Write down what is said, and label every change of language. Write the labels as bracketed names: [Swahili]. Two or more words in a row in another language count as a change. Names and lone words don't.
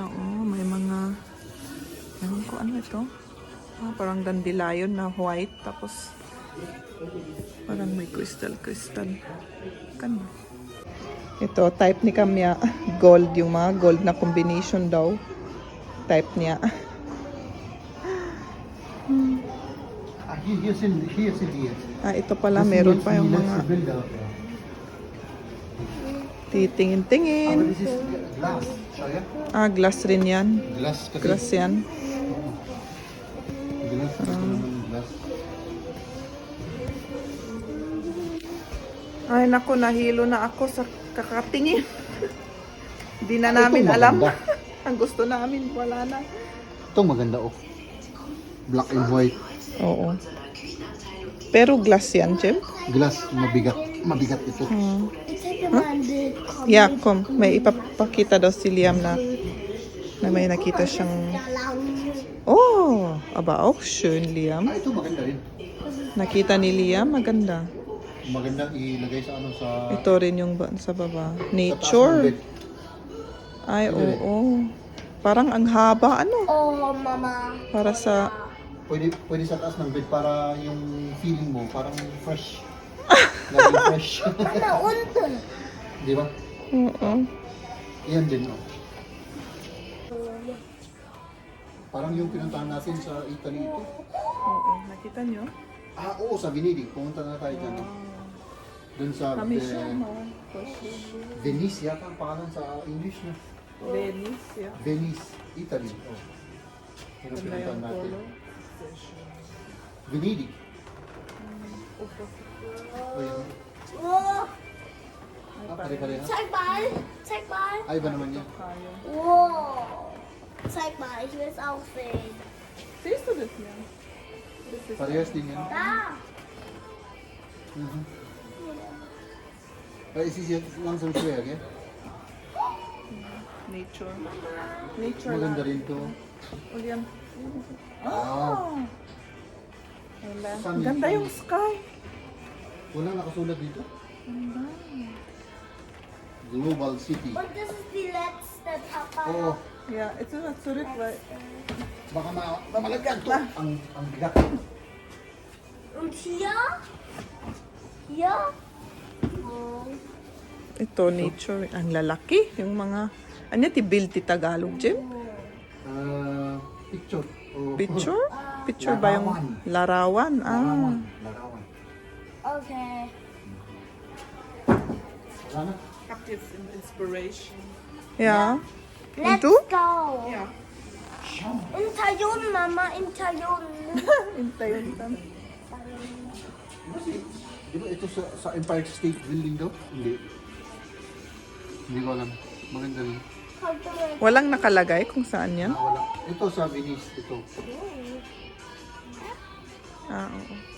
[Filipino] May mga... Ewan ko, ano ito? Parang dandelion na white. Tapos, parang may crystal. Kan. Ito, type ni Kamya. Gold, yung mga gold na combination daw. Type niya. [German] Hier sind die. [Filipino] Ito pala, meron pa yung mga [German] Bilder. [Filipino] titingin-tingin. [German] Aber das ist Glas. Schau her. [Filipino] Glass rin yan. Glas kasi. Glass yan. Glas kasi naman glas. Ay, naku, nahilo na ako sa kakatingin. Hindi na Ito namin alam. maganda. Ang gusto namin, wala na. Ito maganda, oh. [English] Black and white. [Filipino] Oo. Pero glass yan, Jem? Glass, mabigat. Mabigat ito. [German] Ich zeig dir mal ein Bild. Komm. [English] Yeah, [German] kom. [Filipino] May ipapakita daw si Liam na may nakita siyang... [German] Da lang. Aba, auch schön, Liam. [Filipino] Ito maganda rin. Nakita ni Liam, maganda. Maganda ilagay sa ano sa... Ito rin yung sa baba. sa taas ng Nature. bed. Ay, oo. Parang ang haba, ano? Oh, Mama. Para sa... Pwede sa taas ng bed para yung feeling mo parang fresh. Laging fresh. [German] Da unten. [Filipino] Di ba? Oo. Yan din, oh. Parang yung pinuntahan natin sa Italy ito. Oo. Nakita nyo? Oo, sa Venedig. Pumunta na tayo dyan. Doon sa Kami siya, Venice yata ang pangalan sa English na. Venice, yeah. Venice, Italy. Oh. Pero Ganda pinuntahan yung natin. color. Venedig. Oh, yan. Oh, Pare-pareha. [German] zeig mal. Zeig mal. [Filipino] Ay, iba naman yan. Wow. [German] Zeig mal, ich will es auch sehen. Siehst du das ja? [Filipino] Parehas din yan. [German] Da. Aber es ist jetzt langsam schwer, gell? Nature. Nature [Filipino] Maganda lang. rin to. Ulian. Wow. Wala. Sunny. Ganda yung sky. Wala nakasulat dito. Global City. [German] Und das ist die letzte. [Filipino] Oo. [English] Yeah, it's not sulit, right? [Filipino] Baka malagyan to. Ang bigat. [German] Und hier? Hier? [Filipino] Oh. Ito, nature. Ang lalaki. Yung mga... Ano ti build ti Tagalog, Jim? Picture. Oh. Picture? Picture ba yung larawan? Ah. Larawan. Okay. Wala na. [English] Captive inspiration. Yeah. Let's [Filipino] Ito? [English] go. Yeah. [German] Interviewen, Mama, interviewen. [Filipino] Hintayin ka. Di ba ito sa Empire State Building daw? Hindi. Hindi ko alam. Maganda rin. Walang nakalagay kung saan yan? Wala. Ito sa Venice. Ito. Ah, oo.